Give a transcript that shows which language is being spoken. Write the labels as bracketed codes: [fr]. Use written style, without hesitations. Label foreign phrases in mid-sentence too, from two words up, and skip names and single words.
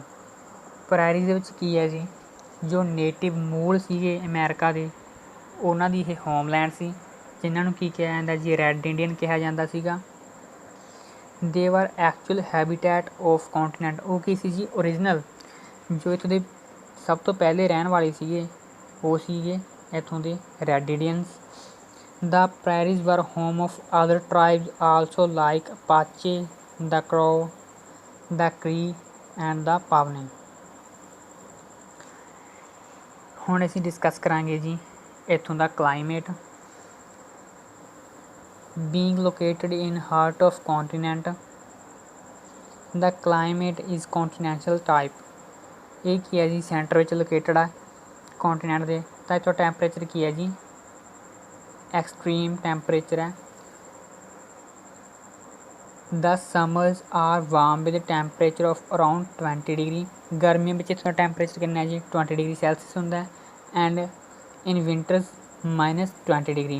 [pa] ਪ੍ਰਾਇਰੀਜ਼ ਦੇ ਵਿੱਚ ਕੀ ਹੈ ਜੀ ਜੋ ਨੇਟਿਵ ਮੂਲ ਸੀਗੇ ਅਮੈਰੀਕਾ ਦੇ ਉਹਨਾਂ ਦੀ ਇਹ ਹੋਮਲੈਂਡ ਸੀ, ਜਿਨ੍ਹਾਂ ਨੂੰ ਕੀ ਕਿਹਾ ਜਾਂਦਾ ਜੀ ਰੈੱਡ ਇੰਡੀਅਨ ਕਿਹਾ ਜਾਂਦਾ ਸੀਗਾ। [en] they were actual habitat of continent. [pa] ਉਹ ਕੀ ਸੀ ਜੀ ਓਰੀਜਨਲ ਜੋ ਇੱਥੋਂ ਦੇ ਸਭ ਤੋਂ ਪਹਿਲੇ ਰਹਿਣ ਵਾਲੇ ਸੀਗੇ ਉਹ ਸੀਗੇ ਇੱਥੋਂ ਦੇ ਰੈੱਡ ਇੰਡੀਅਨਸ। [en] The prairies were home of other tribes also like Apache, the Crow, the Cree and the Pawnee। [pa] ਹੁਣ ਅਸੀਂ ਡਿਸਕਸ ਕਰਾਂਗੇ ਜੀ ਇੱਥੋਂ ਦਾ ਕਲਾਈਮੇਟ। [en] Being located in heart of continent, the climate is continental type। [pa] ਇਹ ਕੀ ਹੈ ਜੀ ਸੈਂਟਰ ਵਿੱਚ ਲੋਕੇਟਡ ਆ ਕੌਂਟੀਨੈਂਟ ਦੇ, ਤਾਂ ਇੱਥੋਂ ਟੈਂਪਰੇਚਰ ਕੀ ਹੈ ਜੀ [en] extreme temperature [pa] ਹੈ। [en] the summers are warm with temperature of around 20 degree. [pa] ਗਰਮੀਆਂ ਵਿੱਚ ਇੱਥੋਂ ਦਾ ਟੈਂਪਰੇਚਰ ਕਿੰਨਾ ਹੈ ਜੀ 20 [en] degree Celsius [pa] ਹੁੰਦਾ [en] and in winters -20 degree.